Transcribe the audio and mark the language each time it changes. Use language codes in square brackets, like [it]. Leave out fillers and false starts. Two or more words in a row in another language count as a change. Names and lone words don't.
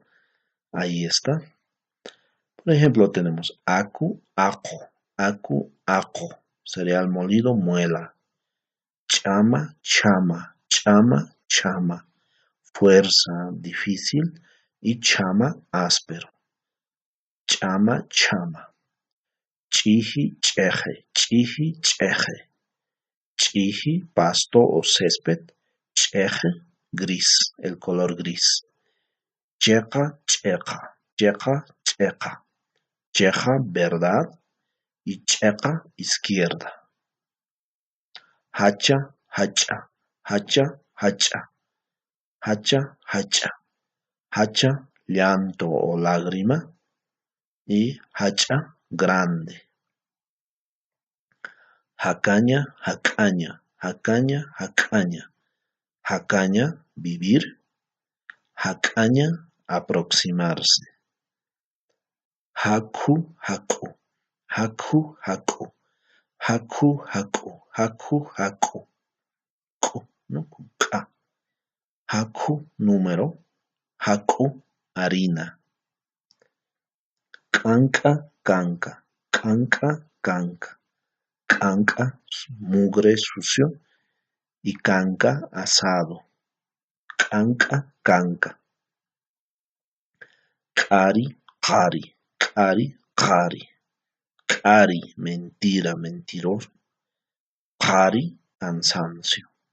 [es] Ahí está. Por ejemplo, tenemos [ay] acu, aco, acu, aco, [es] cereal molido, muela, [ay] chama, chama, chama, chama, [es] fuerza, difícil, y chama, áspero. [ay] Chama, chama. Chihi, cheje, chihi, cheje. [es] Chihi, pasto o césped. Cheje, gris, el color gris. [ay] Checa, checa, checa, checa. [es] Cheja, verdad, y checa, izquierda. [ay] Hacha, hacha, hacha, hacha. Hacha, hacha. Hacha, [es] llanto o lágrima. Y hacha, grande. [ay] Jacaña, jacaña, jacaña, jacaña. [es] Jacaña, vivir. Jacaña, aproximarse. [ay] Haku, haku, haku, haku, haku, haku, haku, haku. [es] Ku, ¿no? Ka. Haku, número. Haku, harina. [ay] Canca, canca, canca, canca. [es] Canca, mugre, sucio. Y canca, asado. [ay] Canca, canca. Cari, cari, cari, cari. [es] Cari, mentira, mentiroso. Cari, cansancio.